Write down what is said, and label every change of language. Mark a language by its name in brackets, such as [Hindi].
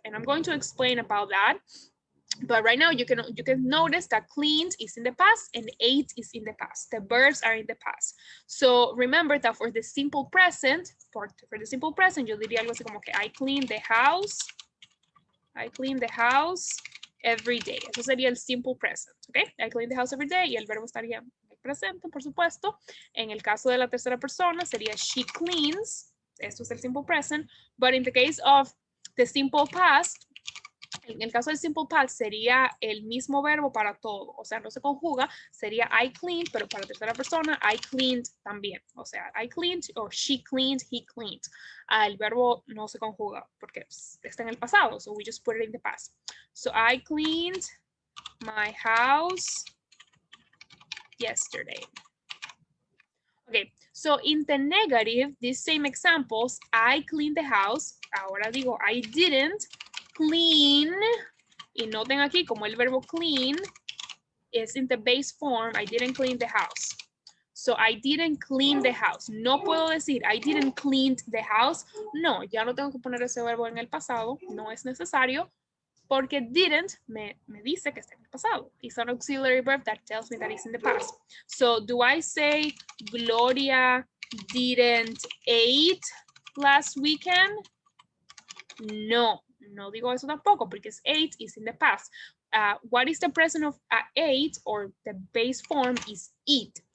[English] And I'm going to explain about that. But right now you can notice that cleaned is in the past and ate is in the past. The verbs are in the past. So remember that for the simple present, for the simple present, [Spanish] yo diría algo así como que [English] I clean the house. I clean the house every day. [Spanish] Eso sería el simple present, ¿ok? [English] I clean the house every day [Spanish] y el verbo estaría en el presente, por supuesto. En el caso de la tercera persona sería [English] she cleans. [Spanish] Esto es el simple present. [English] But in the case of the simple past, [Spanish] en el caso del simple past sería el mismo verbo para todo, o sea, no se conjuga, sería I cleaned, pero para tercera persona, I cleaned también, o sea, I cleaned o she cleaned, he cleaned. El verbo no se conjuga porque está en el pasado, [English] so we just put it in the past. So I cleaned my house yesterday. Okay, so in the negative, these same examples, I cleaned the house, [Spanish] ahora digo [English] I didn't clean, [Spanish] y noten aquí como el verbo [English] clean is in the base form, I didn't clean the house. So I didn't clean the house. [Spanish] No puedo decir [English] I didn't clean the house. [Spanish] No, ya no tengo que poner ese verbo en el pasado, no es necesario, porque didn't me dice que está en el pasado. [English] It's an auxiliary verb that tells me that it's in the past. So do I say Gloria didn't eat last weekend? [Spanish] No, no digo eso tampoco [English] because ate is in the past. What is the present of ate, or the base form is eat.